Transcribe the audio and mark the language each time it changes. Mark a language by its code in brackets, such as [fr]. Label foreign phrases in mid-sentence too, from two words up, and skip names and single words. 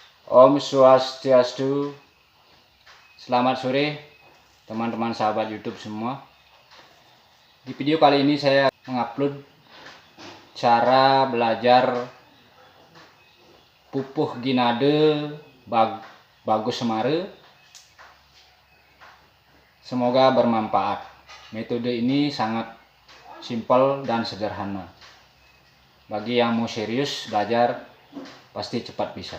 [sa] Om Swastiastu. [id] Selamat sore teman-teman sahabat YouTube semua. Di video kali ini saya mengupload cara belajar pupuh ginade bagus semare. Semoga bermanfaat. Metode ini sangat simpel dan sederhana. Bagi yang mau serius belajar pasti cepat bisa.